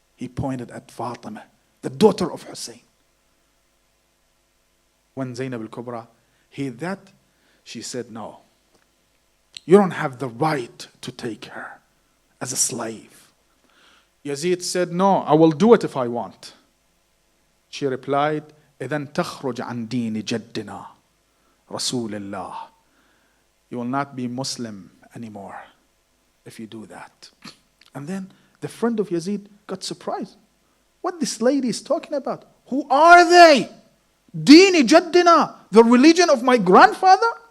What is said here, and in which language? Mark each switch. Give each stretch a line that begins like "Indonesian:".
English: He pointed at Fatima, the daughter of Hussein. When Zainab al-Kubra heard that, she said, no, you don't have the right to take her as a slave. Yazid said, no, I will do it if I want.
Arabic: She replied, إذن تخرج عن دين جدنا رسول الله.
English: You will not be Muslim anymore if you do that. And then the friend of Yazid got surprised. What this lady is talking about? Who are they?
Arabic: Dini Jaddina,
English: the religion of my grandfather?